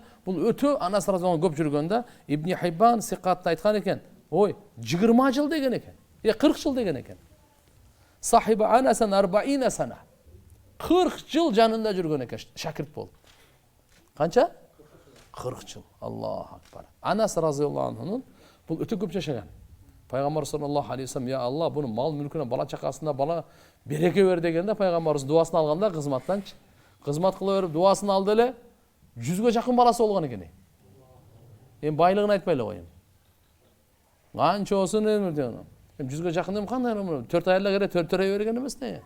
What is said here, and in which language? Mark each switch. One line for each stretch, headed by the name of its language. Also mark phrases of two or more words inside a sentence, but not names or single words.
Kyrgyz: Бул өтө Анас разияллаху көп жүргөндө Ибн Хиббан сикатта айткан экен. 20 жыл деген экен. 40 жыл деген экен.
Arabic: صاحب أنسا 40 سنة.
Kyrgyz: 40 жыл жанында жүргөн экен, шакирт болуп. Канча? 40 жыл.
Arabic: الله أكبر.
Kyrgyz: Анас
Arabic: رضي الله عنه
Kyrgyz: бул өтө көп жашаган. Пайгамбар
Arabic: صلى الله عليه وسلم,
Kyrgyz: я Алла, буну мал мүлкүнө, бала чакасына бала береке бер дегенде пайгамбарыбыз дуасын алганда кызматтанчы. Кызмат кыла берип дуасын алды эле 100ге жакын баласы болгон экен. Эми байлыгын айтпай эле коеюн. Канча болсун эми 100ге жакын эми кандай 4 айла кере төрөй берген эмес не?